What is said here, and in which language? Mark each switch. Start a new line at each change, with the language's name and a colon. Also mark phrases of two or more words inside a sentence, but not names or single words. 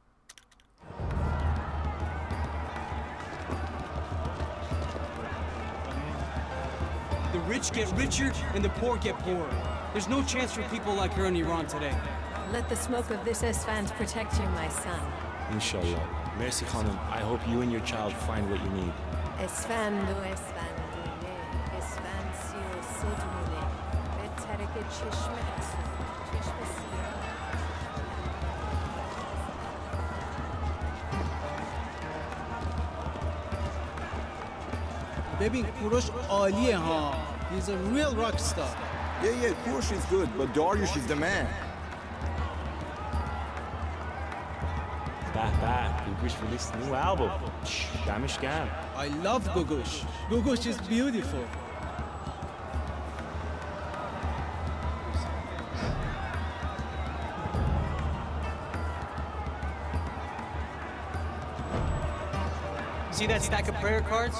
English: The rich get richer and the poor get poorer. There's no chance for people like her in Iran today. Let the smoke of this Esfand protect you, my son.
Persian: ان‌شاءالله. مرسی خانم.
English: I hope you and your child find what you need.
Persian: اسفندو اسفندونه، اسفند سی و سه دونه، بترکه چشم چشم سیاه. ببین کوروش عالیه ها.
English: He's a real rock star. Yeah, Kurosh is good, but Dariush is the man. Gugush released a new album.
Persian: دمش گرم.
English: I love Gugush. Gugush is beautiful. See that stack of prayer cards?